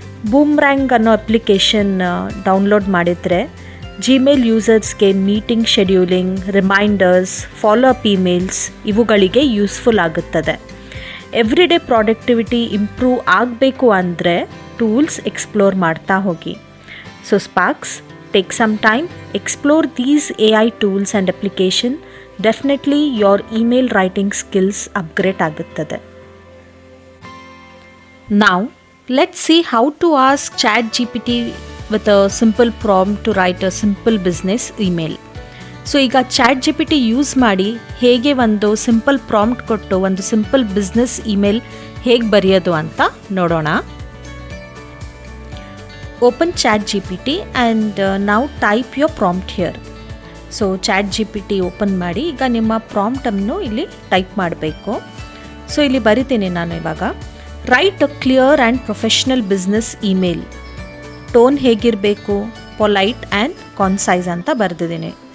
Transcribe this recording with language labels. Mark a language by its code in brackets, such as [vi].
[kn] ಬೂಮ್ರ್ಯಾಂಗ್ ಅನ್ನೋ application download ಮಾಡಿದರೆ Gmail ಯೂಸರ್ಸ್ಗೆ meeting scheduling, reminders, follow up emails ಇವುಗಳಿಗೆ ಯೂಸ್ಫುಲ್ ಆಗುತ್ತದೆ. ಎವ್ರಿಡೇ ಪ್ರಾಡಕ್ಟಿವಿಟಿ ಇಂಪ್ರೂವ್ ಆಗಬೇಕು ಅಂದರೆ ಟೂಲ್ಸ್ ಎಕ್ಸ್ಪ್ಲೋರ್ ಮಾಡ್ತಾ ಹೋಗಿ. [en] So sparks, take some time, explore these AI tools and application. Definitely your email writing skills upgrade ಆಗುತ್ತದೆ. Now let's see how to ask ChatGPT with a simple prompt to write a simple business email. [kn] So ಈಗ ChatGPT use ಮಾಡಿ ಹೇಗೆ ಒಂದು simple prompt ಕೊಟ್ಟು ಒಂದು simple business email ಹೇಗೆ ಬರೆಯೋದು ಅಂತ ನೋಡೋಣ. [en] Open ChatGPT and now type your prompt here. [kn] So ChatGPT open ಮಾಡಿ ಈಗ ನಿಮ್ಮ ಪ್ರಾಂಪ್ಟನ್ನು ಇಲ್ಲಿ ಟೈಪ್ ಮಾಡಬೇಕು. [en] so [kn] ಇಲ್ಲಿ ಬರಿತೀನಿ ನಾನು ಇವಾಗ. [en] Write a clear and professional business email. [kn] Tone ಹೇಗಿರಬೇಕು, ಪೊಲೈಟ್ ಆ್ಯಂಡ್ ಕಾನ್ಸೈಸ್ ಅಂತ ಬರೆದಿದ್ದೀನಿ.